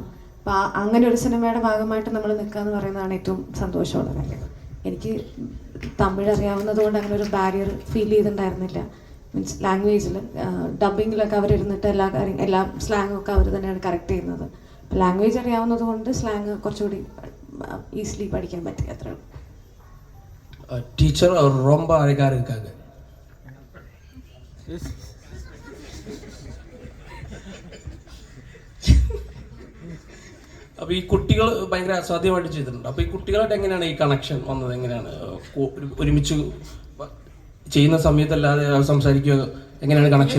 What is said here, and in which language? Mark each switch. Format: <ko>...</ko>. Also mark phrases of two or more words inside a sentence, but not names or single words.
<ml>അപ്പോൾ അങ്ങനെ ഒരു സിനിമയുടെ ഭാഗമായിട്ട് നമ്മൾ നിൽക്കുക എന്ന് പറയുന്നതാണ് ഏറ്റവും സന്തോഷമുള്ള കാര്യം. എനിക്ക് തമിഴ് അറിയാവുന്നത് കൊണ്ട് അങ്ങനെ ഒരു</ml> <en>barrier feel</en> <ml>ചെയ്തിട്ടുണ്ടായിരുന്നില്ല. മീൻസ് ലാംഗ്വേജിൽ ഡബിങ്ങിലൊക്കെ അവരിരുന്നിട്ട് എല്ലാ സ്ലാങ്ങൊക്കെ അവർ തന്നെയാണ് കറക്റ്റ് ചെയ്യുന്നത്. ലാംഗ്വേജ് അറിയാവുന്നത് കൊണ്ട് സ്ലാങ് കുറച്ചുകൂടി ഈസിലി പഠിക്കാൻ പറ്റി. അത്രേ ഉള്ളൂ.</ml> <ta>டீச்சர் அவர் ரொம்ப அழகாக இருக்காங்க.</ta> <ml>അപ്പോൾ ഈ കുട്ടികൾ ഭയങ്കര അസാധ്യമായിട്ട് ചെയ്തിട്ടുണ്ട്. അപ്പോൾ ഈ കുട്ടികളായിട്ട് എങ്ങനെയാണ് ഈ കണക്ഷൻ വന്നത്? എങ്ങനെയാണ് ഒരുമിച്ച് ചെയ്യുന്ന സമയത്തല്ലാതെ സംസാരിക്കുക, എങ്ങനെയാണ് കണക്ഷൻ?</ml>